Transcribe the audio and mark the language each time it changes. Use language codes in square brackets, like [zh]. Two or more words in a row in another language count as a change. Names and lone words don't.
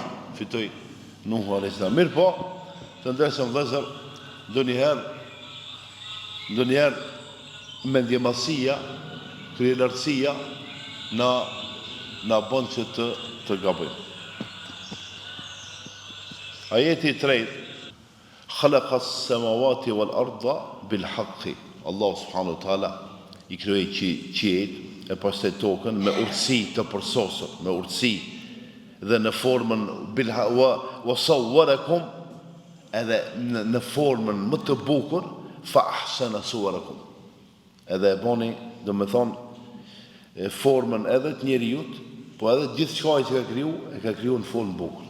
[sq] Fitoi Nuhu [ar] عليه السلام. [sq] Mirë po, të ndërshëm vëzër, ndonjëherë mendjemasia, kryelartësia na bën që të gabojmë. Ajeti i tretë, [ar] خلق السماوات والأرض بالحق. [sq] Allah [ar] سبحانه وتعالى [sq] i krijoi qiejt e pastaj tokën me urtësi të përsosur, me urtësi dhe në formën [ar] وصوركم, [sq] edhe në formën më të bukur, [ar] فأحسن صوركم. [sq] Edhe e boni, do me thonë, formën edhe të njeriut, po edhe gjithë shkaj që e ka kriju në formë bukur.